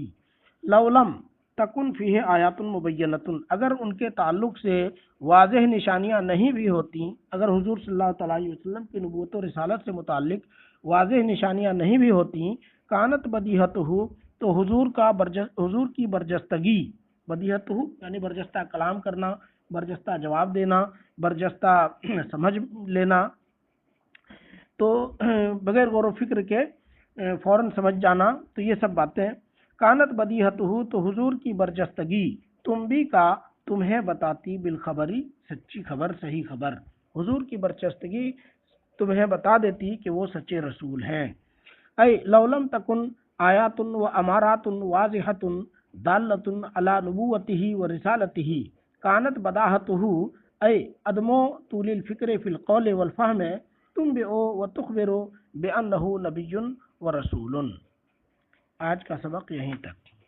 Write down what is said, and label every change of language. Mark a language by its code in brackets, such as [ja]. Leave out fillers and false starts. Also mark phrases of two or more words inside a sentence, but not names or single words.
[ar] لو لم تکن فیہ آیات مبینۃ [ur] اگر ان کے تعلق سے واضح نشانیاں نہیں بھی ہوتی، اگر حضور صلی اللہ تعالی علیہ وسلم کی نبوت و رسالت سے متعلق واضح نشانیاں نہیں بھی ہوتی، [ar] کانت بدیہتہ [ur] تو حضور کی برجستگی، بدیہتہ یعنی برجستہ کلام کرنا، برجستہ جواب دینا، برجستہ سمجھ لینا، تو بغیر غور و فکر کے فوراً سمجھ جانا، تو یہ سب باتیں. [ar] کانت بدیہتہ [ur] تو حضور کی برجستگی، تم بھی کا تمہیں بتاتی، بالخبری سچی خبر، صحیح خبر. حضور کی برجستگی تمہیں بتا دیتی کہ وہ سچے رسول ہیں. [ar] اے لو لم تکن آیات و امارات واضحۃ دالۃ علی نبوتہ و رسالتہ کانت بداہتہ اے عدم طول الفکر فی القول والفہم تنبئ و تخبر بانہ نبی و رسول. [ur] آج کا سبق یہیں تک.